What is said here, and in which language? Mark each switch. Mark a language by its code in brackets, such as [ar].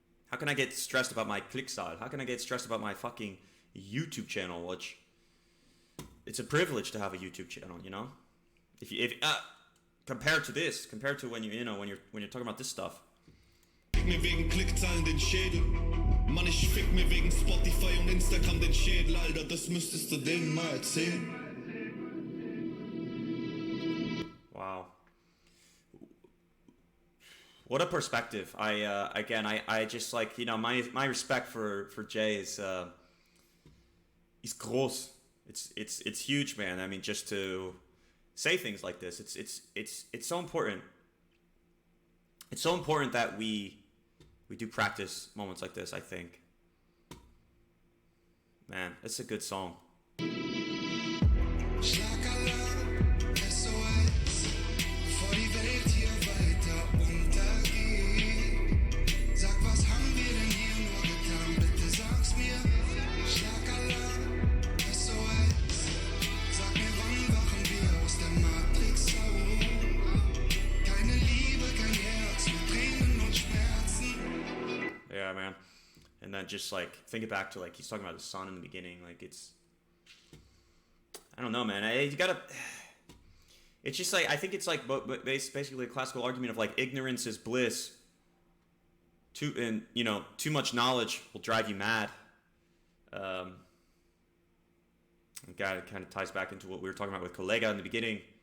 [en] How can I get stressed about my Klickzahl? How can I get stressed about my fucking YouTube channel, which, it's a privilege to have a YouTube channel, you know? Compared to this, compared to when you know, when you're talking about this stuff. [de] Fick mir wegen Klickzahlen den Schädel. Mann, ich fick mir wegen Spotify und Instagram den Schädel, Alter, das müsstest du denen mal erzählen. [en] Wow. What a perspective. I just, like, you know, my respect for Jay is groß. It's huge, man. I mean, just to say things like this, it's so important. It's so important that we do practice moments like this, I think. Man, it's a good song. [de] Schlagalarm, SOS, bevor die Welt hier weiter untergeht. Sag, was haben wir denn hier nur getan? Bitte sag's mir. Schlagalarm, SOS, sag mir, wann wachen wir aus der Matrix auf? Keine Liebe, kein Herz, nur Tränen und Schmerzen. [en] Yeah, man. And then just, like, think it back to, like, he's talking about the sun in the beginning. Like, it's... I don't know, man. You gotta... It's just, like, I think it's, like, basically a classical argument of, like, ignorance is bliss. And, you know, too much knowledge will drive you mad. It kind of ties back into what we were talking about with Kollega in the beginning.